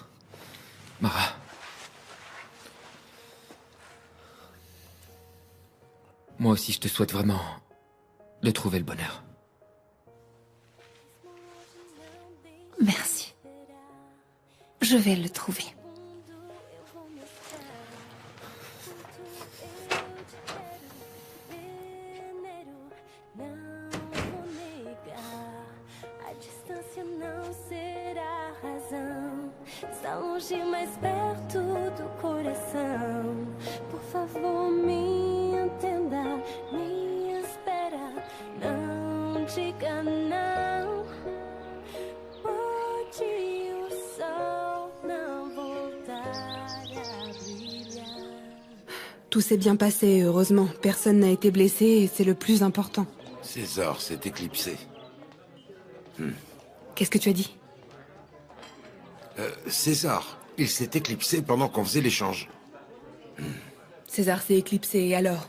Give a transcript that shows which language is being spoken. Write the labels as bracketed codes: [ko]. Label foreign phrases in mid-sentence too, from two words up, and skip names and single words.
[fr] Mara. Moi aussi, je te souhaite vraiment de trouver le bonheur. Je vais le trouver. [pt] Está longe, mais perto do coração. Por favor, me entenda, me espera. Não diga não. Pode o sol não voltar a brilhar. [fr] Tout s'est bien passé, heureusement. Personne n'a été blessé et c'est le plus important. César s'est éclipsé. Qu'est-ce que tu as dit? César, il s'est éclipsé pendant qu'on faisait l'échange. César s'est éclipsé et alors?